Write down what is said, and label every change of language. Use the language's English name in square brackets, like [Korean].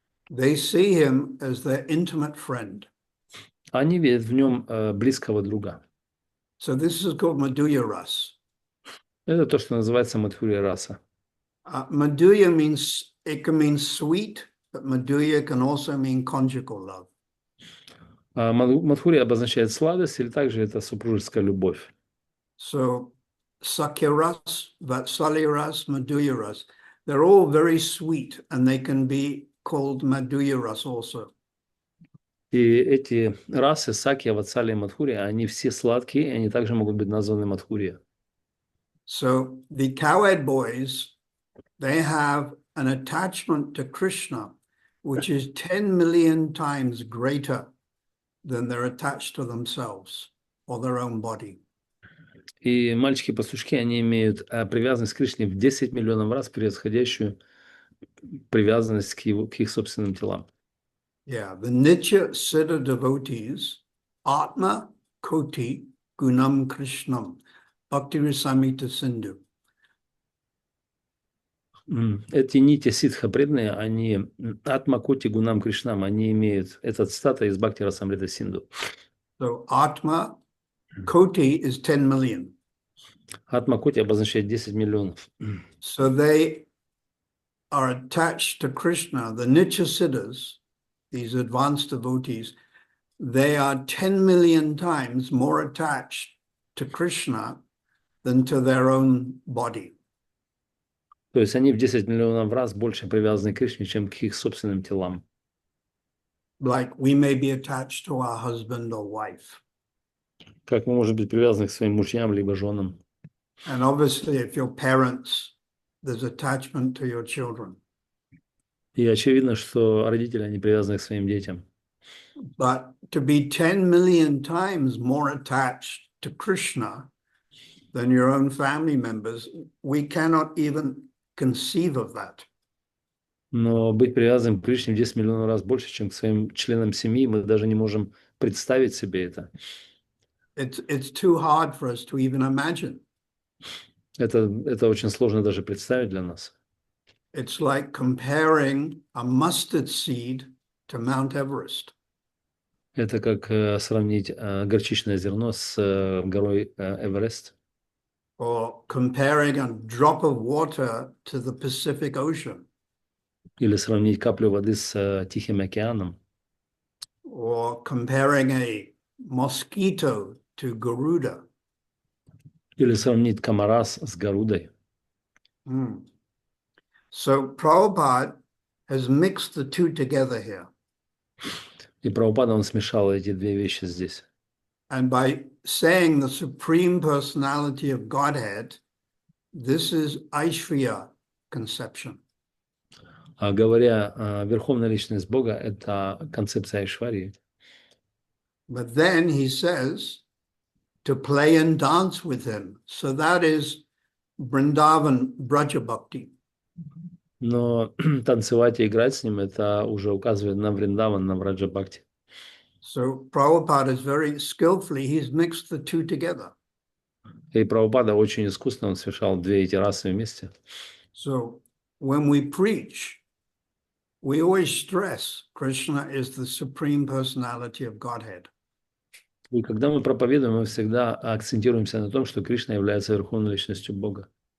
[English] They see him as their intimate friend. [Russian] Они видят в нем близкого друга. [English] So this is called Madhurya Ras. [Russian] Это то, что называется Мадхурья раса. [English] Madhurya means, it can mean sweet, but Madhurya can also mean conjugal love. [Russian] Мадхурья обозначает сладость, или также это супружеская любовь. [English] So Sakya Ras, Vatsalya Ras, Madhurya Ras, they're all very sweet and they can be called Madhurya Ras also. [Russian] И эти расы, Сакья, Ватсалия и Мадхурья, они все сладкие, и они также могут быть названы Мадхурья. [English] So the cowhead boys, they have an attachment to Krishna, which is 10 million times greater than they're attached to themselves or their own body. [Russian] И мальчики-пастушки, они имеют привязанность к Кришне в 10 миллионов раз превосходящую привязанность к их собственным телам. [English] Yeah, the Nitya Siddha devotees, [Sanskrit] Atma Koti Gunam Krishnam, [English] Bhakti Rasamita Sindhu. [Russian] Эти нити ситха преданные, они [Sanskrit] Атма Коти Гунам Кришнам, [Russian] они имеют этот статус из Бхакти Расамрита Синду. [English] So Atma Koti is 10 million. [Russian] Атма Коти обозначает 10 миллионов. [English] So they are attached to Krishna. The Nitya Siddhas, these advanced devotees, they are 10 million times more attached to Krishna than to their own body. [Russian] То есть они в 10 миллионов раз больше привязаны к Кришне, чем к их собственным телам. [English] Like we may be attached to our husband or wife. [Russian] Как мы можем быть привязаны к своим мужьям либо женам. [English] And obviously, if you're parents, there's attachment to your children. [Russian] И очевидно, что родители, они привязаны к своим детям. [English] But to be 10 million times more attached to Krishna than your own family members, we cannot even conceive of that. [Russian] Но быть привязанным к Кришне в 10 миллионов раз больше, чем к своим членам семьи, мы даже не можем представить себе это. [English] It's too hard for us to even imagine. [Russian] Это очень сложно даже представить для нас. [English] It's like comparing a mustard seed to Mount Everest. [Russian] Это как сравнить горчичное зерно с горой Эверест. [English] Or comparing a drop of water to the Pacific Ocean. [Russian] Или сравнить каплю воды с Тихим океаном. [English] Or comparing a mosquito to Garuda. [Russian] Или сравнить комара с Гарудой. [English] So Prabhupada has mixed the two together here. [Russian] И Прабхупада, он смешал эти две вещи здесь. [English] And by saying the supreme personality of Godhead, this is Aishvarya conception. [Russian] А говоря верховная личность Бога, это концепция Айшварии. [English] But then he says to play and dance with him. So that is Vrindavan Braja Bhakti. [Russian] Но танцевать и играть с ним, это уже указывает на Вриндаван, на Враджа Бхакти. [English] So Prabhupada is very skillfully, he's mixed the two together. [Russian] И Прабхупада очень искусно, он смешал две эти расы вместе. [English] So when we preach, we always stress Krishna is the supreme personality of Godhead. [Russian] И когда мы проповедуем, мы всегда акцентируемся на том, что Кришна является верховной личностью Бога.